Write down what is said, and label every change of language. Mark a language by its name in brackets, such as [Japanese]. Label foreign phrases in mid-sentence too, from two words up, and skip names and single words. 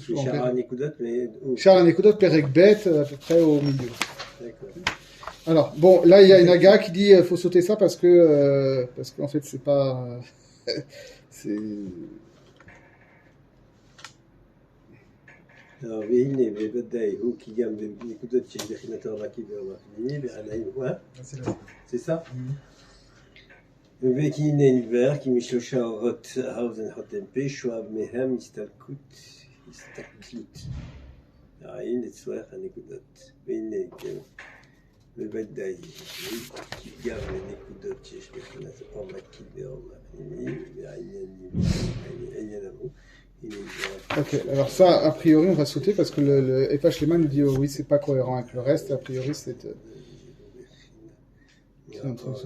[French] Shara Nekudot, mais... Shara Nekudot, [Hebrew] פרק ב, [French] à peu près au milieu. D'accord. Alors, bon, là, il y a une aga qui dit faut sauter ça parce qu'en fait, c'est pas... c'est... Alors, [Hebrew] והנה בוודאי הוא כי גם בנקודות שיש בחינתו המקיף והפנימי והנעים, [French] c'est ça? [Hebrew] וכי הנה נדבר כי משלושה אורות האוזן חותם פה שואב מהם הסתלקות העין לצורך הנקודות. והנה כן בוודאי כי גם בנקודות שיש בחינתו המקיף והפנימי והעניין הוא. [French] Ok, alors ça, a priori, on va sauter parce que le Epash Lema nous dit oh, oui, c'est pas cohérent avec le reste. A priori, c'est un truc ça.